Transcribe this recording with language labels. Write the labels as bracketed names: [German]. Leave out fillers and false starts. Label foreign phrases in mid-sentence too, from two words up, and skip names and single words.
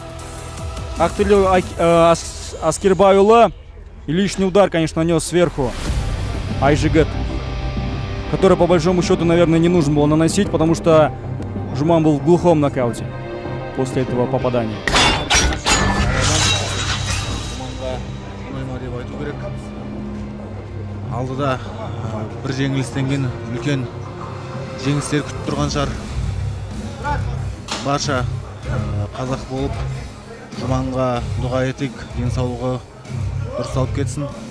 [Kazakh] Аскербайұлы. [Russian] И лишний удар, конечно, нанес сверху Айжигет, который, по большому счету, наверное, не нужно было наносить, потому что Жуман был в глухом нокауте после этого попадания. [Kazakh] Алдыда бір жеңілістен кейін үлкен жеңістер күтіп тұрған шығар. Барша қазақ болып Жұманға дұға етейік, денсаулығы дұрысталып кетсін.